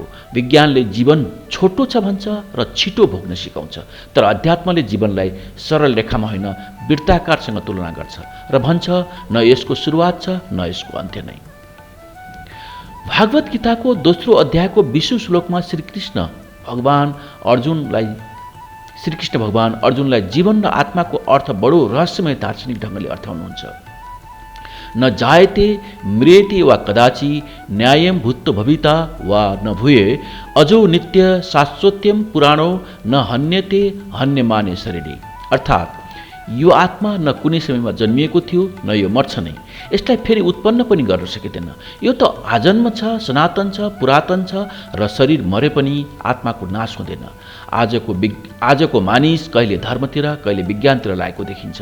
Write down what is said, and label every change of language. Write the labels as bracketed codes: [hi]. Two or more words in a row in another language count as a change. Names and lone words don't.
[ne] विज्ञानले जीवन छोटो छ भन्छ र छिटो भोग्न सिकाउँछ तर अध्यात्मले जीवनलाई सरल रेखामा होइन वृत्ताकारसँग तुलना गर्छ र भन्छ न यसको सुरुवात छ न यसको अन्त्य नै। भागवत गीताको दोस्रो अध्यायको 20औं श्लोकमा श्रीकृष्ण भगवान अर्जुनलाई जीवन र आत्माको अर्थ बडो रहस्यमय दार्शनिक ढङ्गले अर्थाउनुहुन्छ। [sa] न जायते म्रियते वा कदाचि न्यायम भूत भविता वा न भूये अजो नित्य शाश्वत्यम पुराणो न हन्यते हन्यमाने शरीरे। [ne] अर्थात् यो आत्मा न कुनै समयमा जन्मिएको थियो न यो मर्छ नै, यसलाई फेरि उत्पन्न पनि गर्न सकिँदैन। यो त आजन्म छ, सनातन छ, पुरातन छ र शरीर मरे पनि आत्माको नाश हुँदैन। आजको मानिस कहिले धर्मतिर कहिले विज्ञानतिर लागेको देखिन्छ।